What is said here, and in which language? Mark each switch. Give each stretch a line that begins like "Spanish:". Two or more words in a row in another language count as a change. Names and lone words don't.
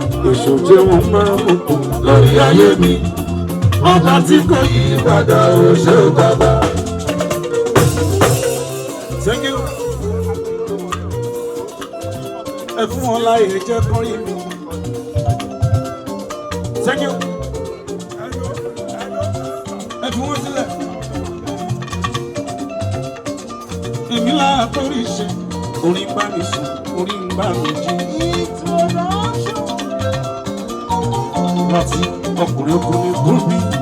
Yoruba: Èso jẹ́ wọn máa mú kù lórí ayé mi. Ọba tí kò yí padà, ó ṣe ó bàbá.
English: Thank you.
Yoruba: Ẹ fún wọn láyè, ẹ jẹ́ kán rí mi.
English: Thank you.
Yoruba: Ẹ fi wọ́n sílẹ̀. Èmi là á torí ṣe, orin bá mi sùn, orin bá mi jí. Rántí ọkùnrin ọkùnrin kú mi.